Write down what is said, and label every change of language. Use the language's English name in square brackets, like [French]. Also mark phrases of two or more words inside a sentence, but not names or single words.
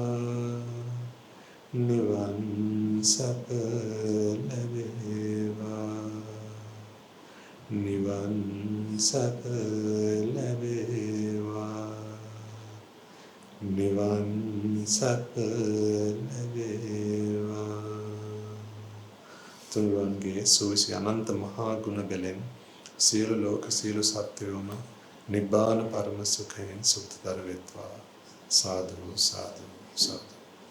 [Sinhala] නිවන් සැපලැබේවා නිවන් සැපලැබේවා නිවන් සැපලැබේවා තුන්වන්ගේ සුවිසි අනන්ත මහා ගුණ බැලෙන් සියලු ලෝක සියලු සත්වයෝම නිබ්බාන පරම සුඛයෙන් සුඛතර වෙත්වා. සාදු සාදු සාදු.